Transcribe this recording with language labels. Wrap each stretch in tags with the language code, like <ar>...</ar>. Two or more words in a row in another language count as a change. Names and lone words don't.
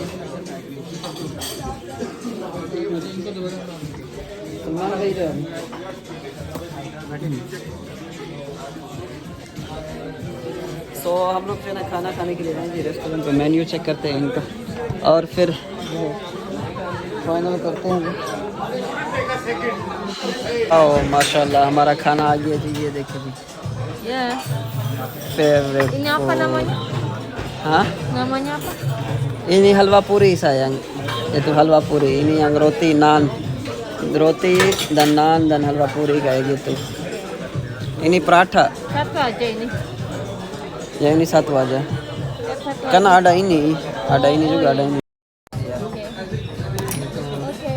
<hi>सलमान भाई तो सो हम लोग जो है ना खाना खाने के लिए आए जी रेस्टोरेंट पे मेन्यू चेक करते हैं इनका और फिर फाइनल करते हैं ओह माशाल्लाह हमारा खाना आ गया जी ये देखिए जी</hi> <id>Ya.</id> <hi>फेवरेट</hi> <id>Ini apa namanya?</id> <hi>हाँ</hi> <id>Namanya apa? ini halwa puri sayang itu halwa puri ini yang roti naan roti dan naan dan halwa puri kayak gitu ini paratha Satu aja ini. yang ini satu aja Satu kan ada ini juga ada ini Oke. Oke.</id>